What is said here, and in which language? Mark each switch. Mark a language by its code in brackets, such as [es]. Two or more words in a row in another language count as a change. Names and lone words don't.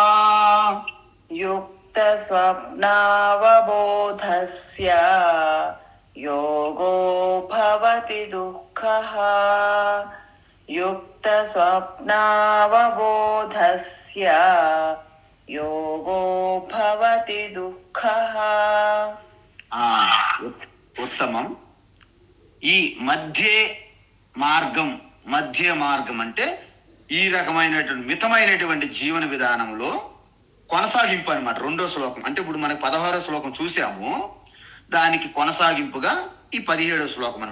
[sa] युक्तस्वप्नावबोधस्य योगो भवति दुःखः युक्तस्वप्नावबोधस्य योगो भवति दुःखः. [te] ఉత్తమం. ఈ మధ్య మార్గం అంటే ఈ రకమైనటువంటి మితమైనటువంటి జీవన విధానంలో కొనసాగింపు అనమాట. 2వ శ్లోకం అంటే ఇప్పుడు మనకు 16వ శ్లోకం చూసాము, దానికి కొనసాగింపుగా ఈ 17వ శ్లోకం అనమాట.